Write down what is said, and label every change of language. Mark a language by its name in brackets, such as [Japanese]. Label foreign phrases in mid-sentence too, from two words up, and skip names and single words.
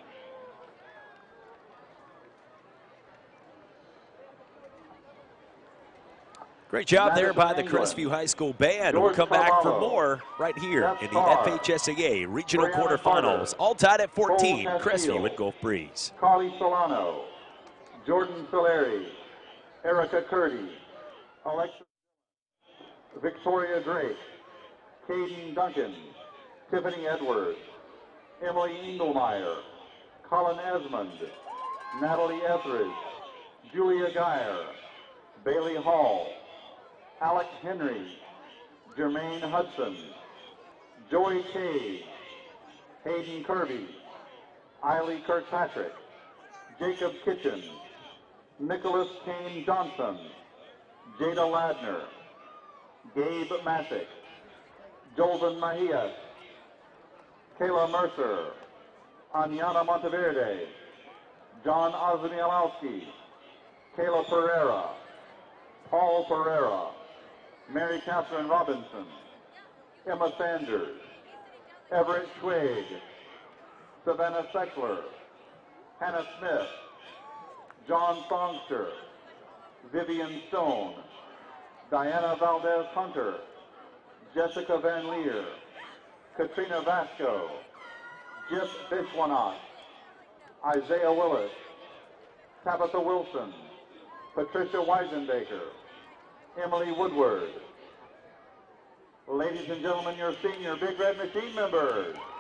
[English] Great job there by the England. Crestview High School band. George We'll come back for Carvalho. more right here Jeff in the Starr. FHSAA Regional Brianna Quarterfinals. Carter. All tied at 14, Cole Crestview Castile. and Gulf Breeze. Carly Solano. Jordan Soleri. Erica Curdy. Alexa. Victoria Drake. Caden Duncan. Tiffany Edwards. Emily Engelmeyer. Colin Esmond. Natalie Etheridge. Julia Geyer. Bailey Hall. Alex Henry. Jermaine Hudson. Joey Cage. Hayden Kirby. Eiley Kirkpatrick. Jacob Kitchen. Nicholas Kane Johnson. Jada Ladner. Gabe Masick. Jolvin Mahias. Kayla Mercer. Anyana Monteverde. John Osmialowski. Kayla Pereira. Paul Pereira. Mary Catherine Robinson. Emma Sanders. Everett Twig. Savannah Seckler. Hannah Smith. John Songster. Vivian Stone. Diana Valdez Hunter. Jessica Van Leer. Katrina Vasco. Jip Bishwanat. Isaiah Willis. Tabitha Wilson. Patricia Weisenbaker. Emily Woodward. Ladies and gentlemen, your senior Big Red Machine members.